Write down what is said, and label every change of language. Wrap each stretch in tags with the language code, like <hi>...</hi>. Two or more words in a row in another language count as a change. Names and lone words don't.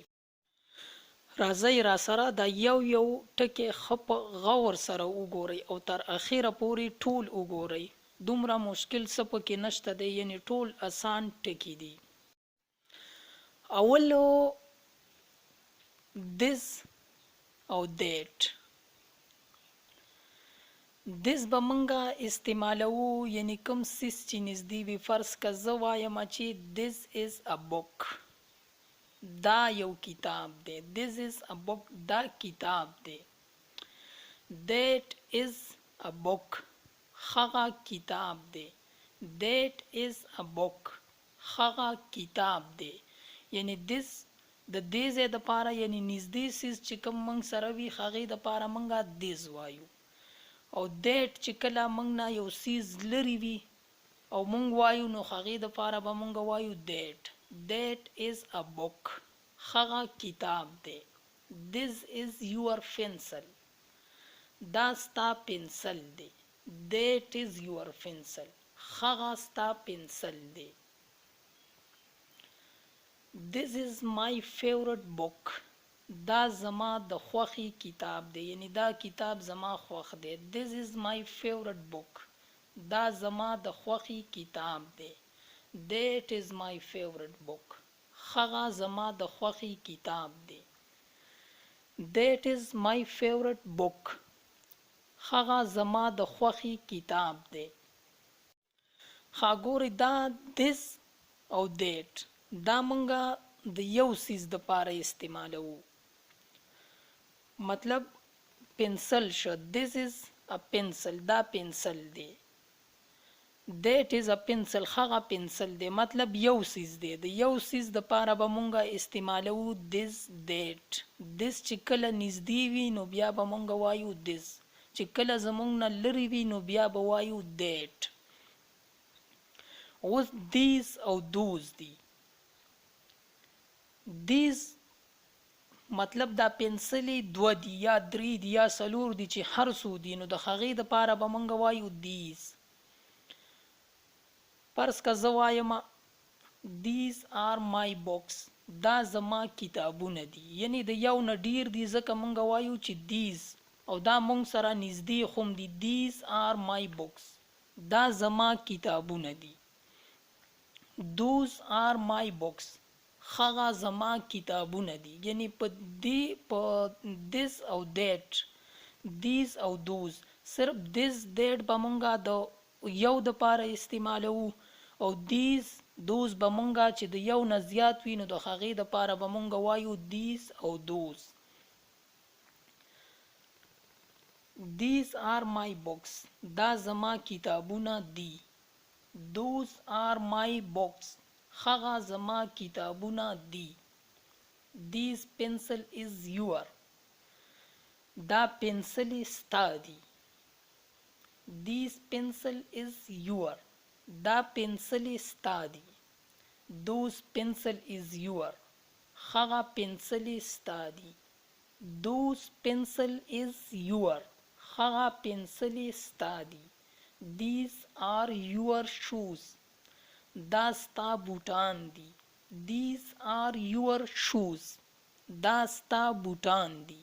<ps>راځئ را سره دا یو ټکی ښه په غور سره وګورئ او تر اخره پورې ټول وګورئ. دومره مشکل څه پکې نشته دی یعنی ټول اسان ټکی دي. اولو this او that. this به منګه استعمالو یعنی کوم سیس چې نږدې وي. فرض که زه وایم چې</ps> <en>this is a book</en> <ps>دا یو کتاب دی.</ps> <en>this is a book</en> <ps>دا کتاب دی.</ps> <en>that is a book</en> <ps>هغه کتاب دی.</ps> <en>that is a book</en> <ps>هغه کتاب دی. یعنی this د دې ځای دپاره یعنی نږدې سیز چې کوم موږ سره وي هغې دپاره موږ this وایو او that چې کله موږ نه یو سیز لرې وي او موږ وایو نو هغې دپاره به موږ وایو that.</ps> <en>that is a book</en> <ps>هغه کتاب دی.</ps> <en>this is your pencil</en> <ps>دا ستا پنسل دی.</ps> <en>that is your pencil</en> <ps>هغه ستا پنسل دی.</ps> <en>this is my favorite book</en> <ps>دا زما د خوښې کتاب دی یعنی دا کتاب زما خوښ دی.</ps> <en>this is my favorite book</en> <ps>دا زما د خوښې کتاب دی.</ps> <en>that is my favorite book</en> <ps>هغه زما د خوښې کتاب دی.</ps> <en>that is my favorite book</en> <ps>هغه زما د خوښې کتاب دی. ښاګورئ دا this او that دا مونږه د یو سیز د پاره استعمالو. مطلب پنسل شو.</ps> <en>this is a pencil</en> <ps>دا پنسل دی.</ps> <en>that is a pencil</en> <ps>هغه پنسل دی. مطلب یو سیز دی. د یو سیز د پاره به مونږه استعمالو</ps> <en>this that.</en> <ps>this چې کله نږدې وي نو بیا به مونږ وایو this چې کله زمونږ نه لرې وي نو بیا به وایو that. اوس these او those دي. these مطلب دا پنسلې دوه دي یا درې دي یا څلور دي چې هر څو دي نو د هغې دپاره به مونږ وایو these. فرض که زه وایم</ps> <en>these are my books</en> <ps>دا زما کتابونه دي یعنی د یو نه ډیر دي ځکه مونږ وایو چې these او دا مونږ سره نږدې هم دي.</ps> <en>these are my books</en> <ps>دا زما کتابونه دي.</ps> <en>those are my books</en> <ps>هغه زما کتابونه دي. یعنی په دې په this او</ps> <en>that these</en> <ps>او those صرف</ps> <en>this that</en> <ps>به مونږه د یو د پاره استعمالو او</ps> <en>these those</en> <ps>به مونږه چې د یو نه زیات وي نو د هغې د پاره به مونږ وایو these او those.</ps> <en>these are my books</en> <ps>دا زما کتابونه دي.</ps> <en>those are my books</en> <ps>هغه زما کتابونه دي.</ps> <en>this pencil is your</en> <ps>دا پنسل ستا دی.</ps> <en>this pencil is your</en> <ps>دا پنسل ستا دی.</ps> <en>those pencil is your</en> <ps>هغه پنسل ستا دی.</ps> <en>those pencil is your</en> <ps>هغه پنسل ستا دی.</ps> <en>These are your shoes</en> <ps>دا ستا بوټان دي.</ps> <en>These are your shoes.</en> <ps>دا ستا بوټان دي.</ps>